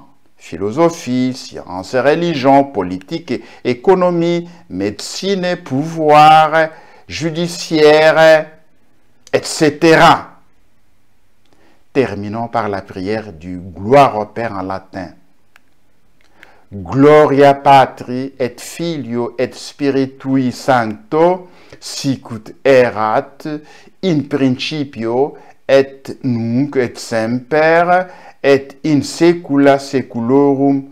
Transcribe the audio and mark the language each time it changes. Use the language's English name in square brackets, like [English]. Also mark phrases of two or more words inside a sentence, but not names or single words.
[French] Philosophie, sciences, religion, politique, économie, médecine, pouvoir, judiciaire, etc. Terminons par la prière du Gloire au Père en latin. [Latin] Gloria Patri et Filio et Spiritui Sancto, sicut erat in principio et nunc et semper et in saecula saeculorum.